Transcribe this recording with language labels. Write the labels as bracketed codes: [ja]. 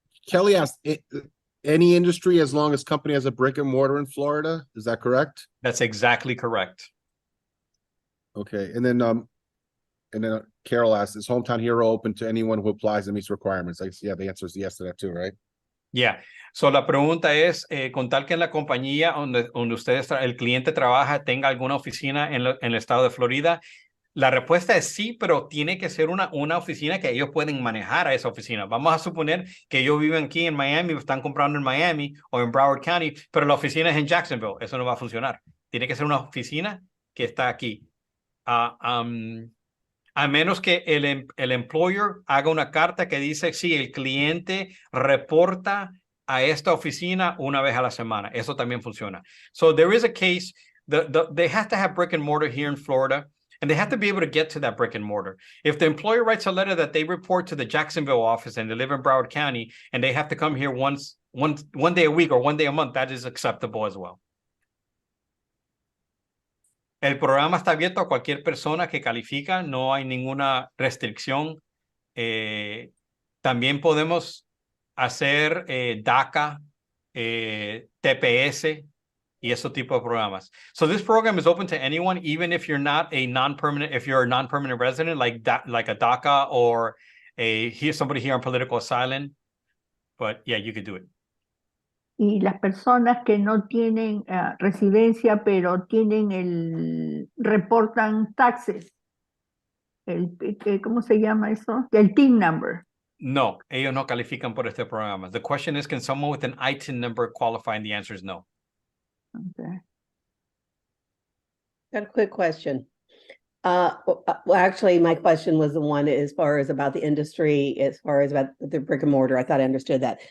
[en] Kelly asked, any industry as long as company has a brick and mortar in Florida, is that correct? That's exactly correct. Okay, and then Carol asked, is Hometown Hero open to anyone who applies and meets requirements? Yeah, the answer is yes to that too, right? Yeah. [es] So la pregunta es, con tal que en la compañía donde el cliente trabaja tenga alguna oficina en el estado de Florida, la respuesta es sí, pero tiene que ser una oficina que ellos pueden manejar a esa oficina. Vamos a suponer que ellos viven aquí en Miami, están comprando en Miami o en Broward County, pero la oficina es en Jacksonville. Eso no va a funcionar. Tiene que ser una oficina que está aquí. A menos que el employer haga una carta que dice, sí, el cliente reporta a esta oficina una vez a la semana. Eso también funciona. [en] So there is a case, they have to have brick and mortar here in Florida, and they have to be able to get to that brick and mortar. If the employer writes a letter that they report to the Jacksonville office and they live in Broward County, and they have to come here one day a week or one day a month, that is acceptable as well. [es] El programa está abierto a cualquier persona que califica, no hay ninguna restricción. También podemos hacer DACA TPS y esos tipos de programas. [en] So this program is open to anyone, even if you're not a non-permanent, if you're a non-permanent resident, like a DACA or somebody here on political asylum. But yeah, you could do it. [es] Y las personas que no tienen residencia, pero reportan taxes, ¿cómo se llama eso? El TIN number. No, ellos no califican por este programa. [en] The question is, can someone with an ITIN number qualify? And the answer is no. Okay. Got a quick question. Well, actually, my question was the one as far as about the industry, as far as about the brick and mortar. I thought I understood that.